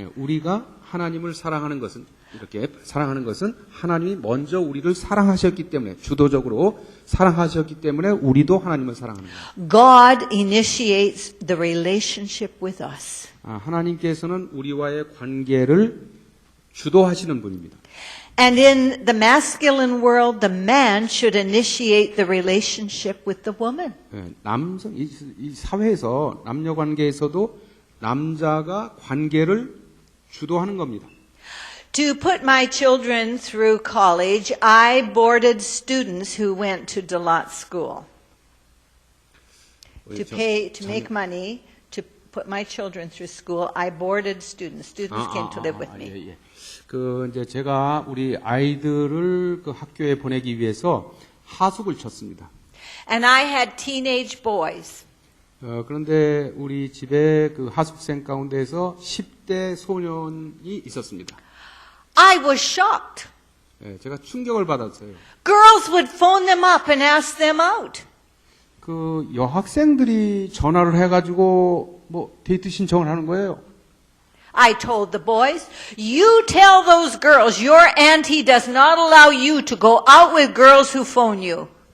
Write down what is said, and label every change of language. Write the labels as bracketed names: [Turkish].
[Korean] 예, 우리가 하나님을 사랑하는 것은 이렇게 사랑하는 것은 하나님이 먼저 우리를 사랑하셨기 때문에 주도적으로 사랑하셨기 때문에 우리도 하나님을 사랑하는 거예요. [English] God initiates the relationship with us. [Korean] 하나님께서는 우리와의 관계를 주도하시는 분입니다. [English] And in the masculine world, the man should initiate the relationship with the woman. [Korean] 예, 남성 이 사회에서 남녀 관계에서도 남자가 관계를 주도하는 겁니다. [English] To put my children through college, I boarded students who went to Dalat school. To make money to put my children through school, I boarded students. Students came to live with me. [Korean] 예, 예. 그 이제 제가 우리 아이들을 그 학교에 보내기 위해서 하숙을 쳤습니다. [English] And I had teenage boys. [Korean] 그런데 우리 집에 그 하숙생 가운데서 10대 소년이 있었습니다. [English] I was shocked. [Korean] 예, 제가 충격을 받았어요. [English] Girls would phone them up and ask them out. [Korean] 그 여학생들이 전화를 해가지고 뭐 데이트 신청을 하는 거예요. [English] I told the boys, you tell those girls your auntie does not allow you to go out with girls who phone you.